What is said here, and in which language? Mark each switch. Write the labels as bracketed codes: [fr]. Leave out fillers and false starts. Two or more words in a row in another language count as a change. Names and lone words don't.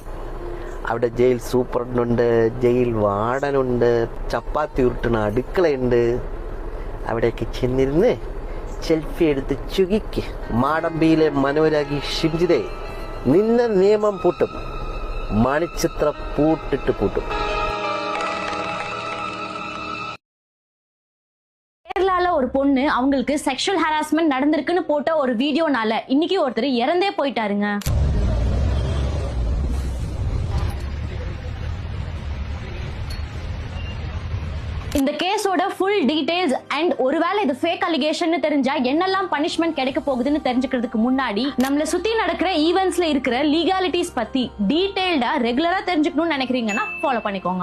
[ml] അവിടെ ജയിൽ സൂപ്രണ്ടുണ്ട്, ജയിൽ വാർഡനുണ്ട്, ചപ്പാത്തി ഉരുട്ടണ അടുക്കളയുണ്ട്. അവിടെയൊക്കെ ചെന്നിരുന്ന് സെൽഫി എടുത്ത് ചുകിക്ക്. മാടമ്പിയിലെ മനോരാഗി ഷിംജിതേ, നിന്നെ നിയമം പൂട്ടും, മണിച്ചിത്ര പൂട്ടിട്ട് പൂട്ടും. [ta] கேரளால ஒரு பொண்ணு அவங்களுக்கு [en] sexual harassment [ta] நடந்திருக்குன்னு போட்ட ஒரு வீடியோனால இன்னைக்கு ஒருத்தர் இறந்தே போயிட்டாருங்க. இந்த கேஸோட [en] full details and [ta] ஒருவேளை இது [en] fake allegation [ta] தெரிஞ்சா என்னெல்லாம் பனிஷ்மெண்ட் கிடைக்க போகுதுன்னு தெரிஞ்சுக்கிறதுக்கு முன்னாடி நம்மள சுத்தி நடக்கிற ஈவென்ட்ஸ்ல இருக்கிற லீகாலிட்டிஸ் பத்தி டீடைல்டா ரெகுலரா தெரிஞ்சுக்கணும்னு நினைக்கிறீங்கன்னா ஃபாலோ பண்ணிக்கோங்க.